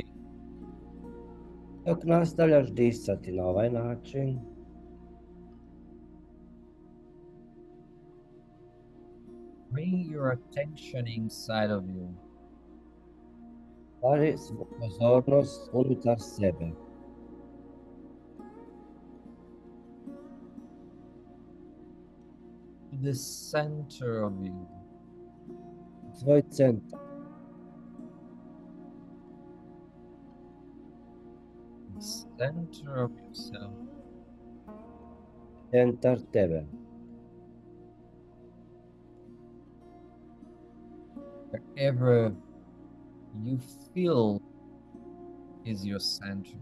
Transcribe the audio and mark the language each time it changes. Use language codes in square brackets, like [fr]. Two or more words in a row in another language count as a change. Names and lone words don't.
[hr] Dok nastavljaš disati na ovaj način, [en] bring your attention inside of you. [hr] stavi pozornost unutar sebe. [en] To the center of you. [hr] Svoj centar. [en] The center of yourself. [hr] Centar tebe. [en] Wherever you feel is your center.